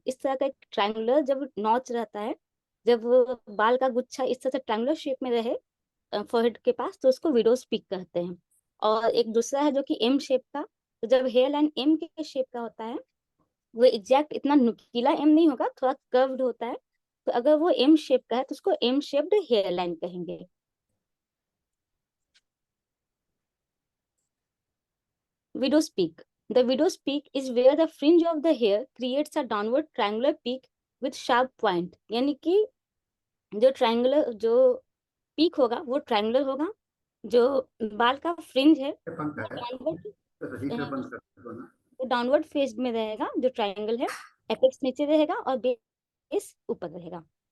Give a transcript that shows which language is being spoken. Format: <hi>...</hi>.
<hi>इस तरह का एक ट्रायंगुलर जब नॉच रहता है, जब वो बाल का गुच्छा इस तरह से ट्रायंगुलर शेप में रहे फोरहेड के पास, तो उसको विडोज पीक कहते हैं। और एक दूसरा है जो कि एम शेप का। तो जब हेयर लाइन एम के शेप का होता है, वो एग्जैक्ट इतना नुकीला एम नहीं होगा, थोड़ा कर्व्ड होता है। तो अगर वो एम शेप का है तो उसको एम शेप्ड हेयर लाइन कहेंगे।</hi> <en>widow's peak, the widow's peak is where the fringe of the hair creates a downward triangular peak with sharp point।</en> <hi>यानी कि जो ट्रायंगुलर जो पीक होगा वो ट्रायंगुलर होगा, जो बाल का फ्रिंज है वो डाउनवर्ड, वो डाउनवर्ड फेस में रहेगा, जो ट्रायंगल है एपेक्स नीचे रहेगा और बेस ऊपर रहेगा।</hi>